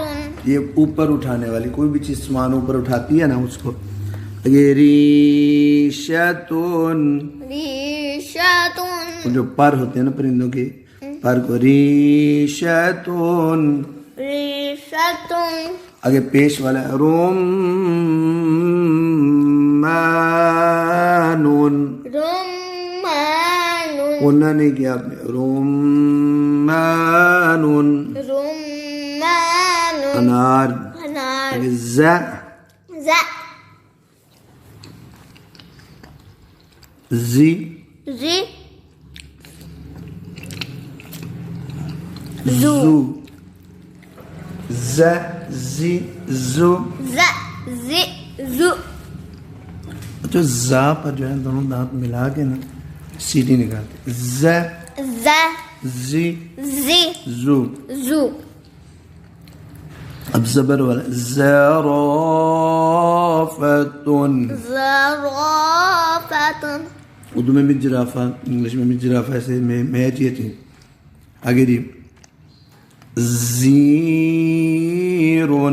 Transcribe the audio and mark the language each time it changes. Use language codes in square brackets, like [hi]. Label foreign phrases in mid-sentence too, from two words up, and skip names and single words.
[ur] یہ اوپر اٹھانے والی کوئی بھی چیز سامان اوپر اٹھاتی ہے نا اس کو. یہ ریشۃ ریشۃ جو پر ہوتے ہیں نا پرندوں کے پر کو ریشۃ. ریشۃ آگے پیش والا ہے رمان رمان قلنا نہیں کیا آپ نے رمان رمان انار. انار. آگے ز ز زی زی زو ز زی زو. ز زی زو. تو زا پر جو ہے دونوں دانت ملا کے نا سیٹی نکالتے ز ز زی زی زو. زو. اب زبر والا زرافۃ زرافۃ اردو میں بھی جرافہ انگلش میں بھی جرافہ ایسے میچ یہ تھی. آگے دی زیرون